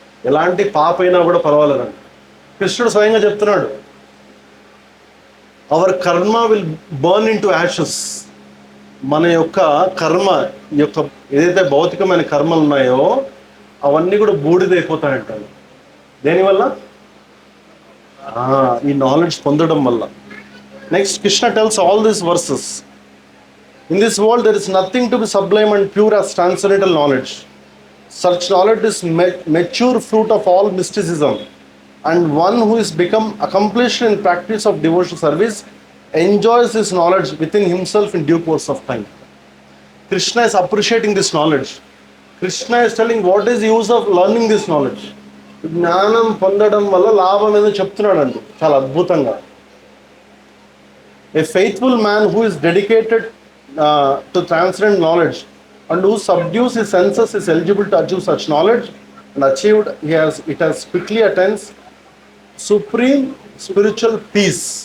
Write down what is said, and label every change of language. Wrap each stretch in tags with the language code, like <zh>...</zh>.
<te>ఎలాంటి పాప అయినా కూడా పర్వాలేదండి. కృష్ణుడు స్వయంగా చెప్తున్నాడు,</te> <en>Our karma will burn into ashes.</en> <te>మన యొక్క కర్మ, ఈ యొక్క ఏదైతే భౌతికమైన కర్మలు ఉన్నాయో అవన్నీ కూడా బూడిదైపోతాయంటారు. దేనివల్ల? ఈ నాలెడ్జ్ పొందడం వల్ల.</te> <en>Next Krishna tells all these verses, in this world there is nothing to be sublime and pure as transcendental knowledge. Such knowledge is mature fruit of all mysticism, and one who is become accomplished in practice of devotional service enjoys this knowledge within himself in due course of time. Krishna is appreciating this knowledge. Krishna is telling what is the use of learning this knowledge.</en> <te>జ్ఞానం పొందడం వల్ల లాభం ఏదో చెప్తున్నాడు అండి చాలా అద్భుతంగా.</te> <en>A faithful man who is dedicated to transcendent knowledge and who subdues his senses is eligible to achieve such knowledge, and achieved it has quickly attains supreme spiritual peace.</en>